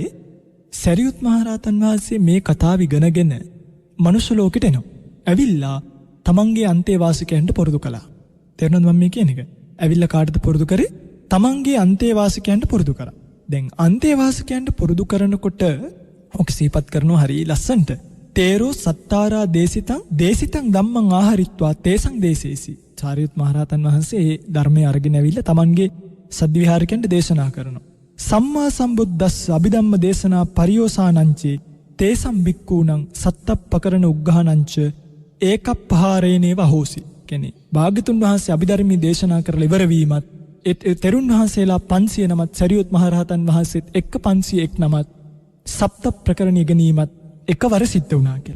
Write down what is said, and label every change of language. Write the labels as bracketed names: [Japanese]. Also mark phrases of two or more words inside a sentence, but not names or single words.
[Sinhala] සරියුත් මහරහතන් වහන්සේ මේ කතාව ඉගෙනගෙන මනුෂ්‍ය ලෝකෙට එනවා. ඇවිල්ලා තමන්ගේ අන්තේවාසිකයන්ට පුරුදු කළා. තේරෙනවද මම මේ කියන එක? ඇවිල්ලා කාටද පුරුදු කරේ? තමන්ගේ අන්තේවාසිකයන්ට පුරුදු කරා. දැන් අන්තේවාසිකයන්ට පුරුදු කරනකොට ඔක සිහිපත් කරනවා හරි ලස්සන්ට. [Pali] තේරෝ සත්තාරා දේසිතං ධම්මං ආහරිත්වා තේසං දේසේසි. [Sinhala] සාරියුත් මහරහතන් වහන්සේ මේ ධර්මයේ අරගෙන ඇවිල්ලා තමන්ගේ සද්විහාරිකයන්ට දේශනා කරනවා. [Pali] සම්මා සම්බුද්දස්ස අභිධම්ම දේශනා පරියෝසානංචේ තේසම් බික්කූණං සත්තප්පකරණ උග්ඝානංච ඒකප්පහාරේනේව හෝසි. [Sinhala] කියන්නේ භාග්‍යතුන් වහන්සේ අභිධර්මයේ දේශනා කරලා ඉවර වීමත් තෙරුන් වහන්සේලා 500 නමත් සරියුත් මහරහතන් වහන්සේත් එක්ක 501 නමත් සප්ත ප්‍රකරණ ඉගෙනීමත් එකවර සිද්ධ වුණා කියලා.